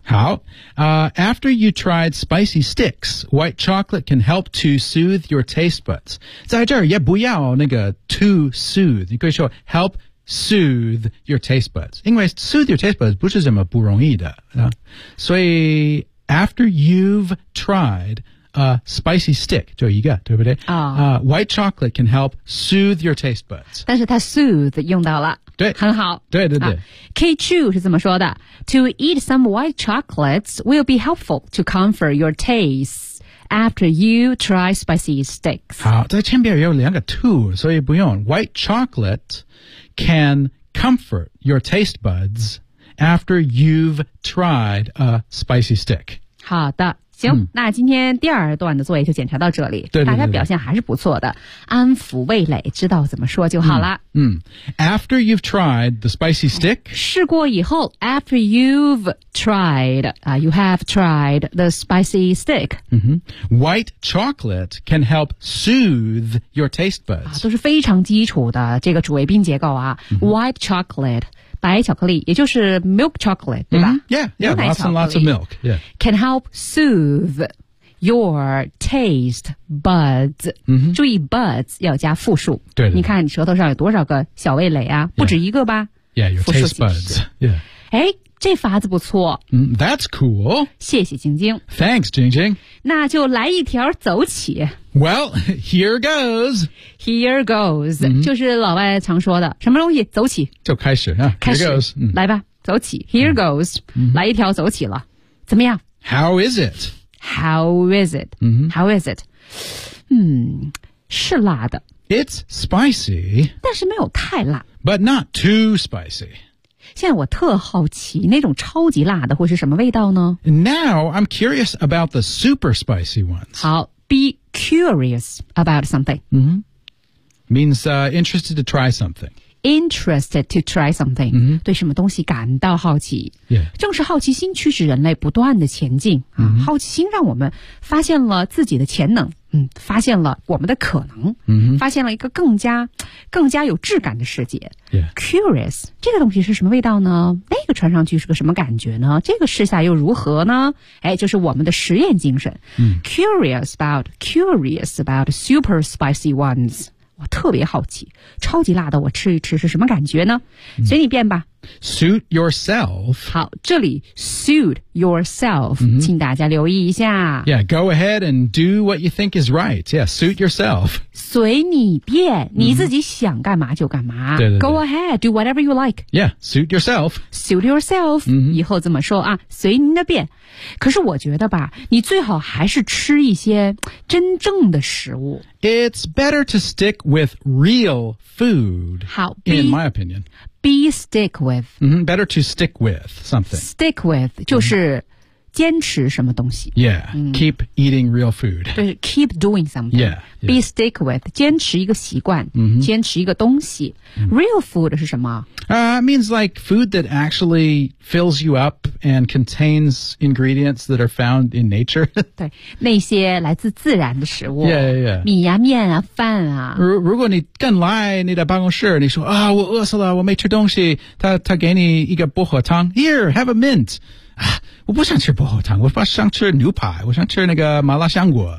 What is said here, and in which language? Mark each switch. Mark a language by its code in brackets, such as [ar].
[en] 好、after you tried spicy sticks white chocolate can help to soothe your taste buds [zh] 在这儿也不要那个 [en] to soothe [zh] 你可以说 [en] help soothe your taste buds 因为 soothe your taste buds [zh] 不是这么不容易的、所以 [en] after you've triedspicy stick, [zh] 就一个对不对、 [en] white chocolate can help soothe your taste buds. [zh] 但是它 soothe 用到了。对。很好。对对对。 [en] K2 [zh] 是怎么说的 [en] ?To eat some white chocolates will be helpful to comfort your taste after you try spicy sticks. [zh] 好在前边有两个 to, 所以不用。 [en] White chocolate can comfort your taste buds after you've tried a spicy stick. [zh] 好的。行、嗯、那今天第二段的作业就检查到这里对对对对大家表现还是不错的安抚味蕾知道怎么说就好了 [en] 嗯, 嗯 After you've tried the spicy stick [zh] 试过以后 [en] After you've tried、You have tried the spicy stick、嗯、White chocolate can help soothe your taste buds、 [zh] 都是非常基础的这个主谓宾结构啊、嗯、 [en] White chocolate [zh] 白巧克力也就是 [en] milk chocolate [zh] 对吧、 mm-hmm. [en] Yeah, yeah, lots and lots of milk、yeah. Can help soothe your taste buds、 mm-hmm. [zh] 注意 buds 要加复数对对你看你舌头上有多少个小味蕾啊、 [en] yeah. [zh] 不止一个吧 [en] Yeah, your taste buds、yeah. [zh] 诶这法子不错、 [en] That's cool [zh] 谢谢晶晶 [en] Thanks, 晶晶 [zh] 那就来一条走起 [en] Well, here goes Here goes、 mm-hmm. [zh] 就是老外常说的什么东西走起就开始、啊、开始 [en] here goes,、 [zh] 来吧走起 [en] Here goes、 [zh] 来一条走起了怎么样 [en] How is it? How is it?、How is it?、 [zh] 是辣的 [en] It's spicy [zh] 但是没有太辣 [en] But not too spicy [zh] 现在我特好奇那种超级辣的会是什么味道呢 [en] Now, I'm curious about the super spicy ones. 好 be curious about something.、 Means、interested to try something. Interested to try something.、 [zh] 对什么东西感到好奇。 [en] Yeah. [zh] 正是好奇心驱使人类不断的前进、好奇心让我们发现了自己的潜能。发现了我们的可能，发现了一个更加有质感的世界。 [en] Yeah. [zh] Curious, 这个东西是什么味道呢？那个穿上去是个什么感觉呢？这个试下又如何呢？哎，就是我们的实验精神。 [en] Curious about super spicy ones. [zh] 我特别好奇，超级辣的我吃一吃是什么感觉呢？随你便吧。 [en] Suit yourself. [zh] 好，这里 [en] suit yourself, [zh] 请大家留意一下。 [en] Yeah, go ahead and do what you think is right. Yeah, suit yourself. [zh] 随你便，你自己想干嘛就干嘛。对对对。 [en] Go ahead, do whatever you like. Yeah, suit yourself. Suit yourself. [zh] 以后这么说啊，随您的便。可是我觉得吧，你最好还是吃一些真正的食物。 [en] It's better to stick with real food. [zh] 好 [en] ,in my opinion. Be stick with. Better to stick with something. [zh] Stick with 就是坚持什么东西。 [en] Yeah,keep eating real food. [zh] 对 [en] keep doing something. Yeah, yeah. [zh] Be stick with, 坚持一个习惯,坚持一个东西。 Real food 是什么? [en] It means like food that actually fills you up and contains ingredients that are found in nature. [zh] 对,那些来自自然的食物。 [en] Yeah, yeah, yeah. [zh] 米呀、啊、面啊、饭啊。如果你更来你的办公室,你说啊、oh, 我饿死了,我没吃东西,他给你一个薄荷汤。 [en] Here, have a mint. [zh] 我不想吃薄荷汤，我想吃牛排，我想吃那个麻辣香果。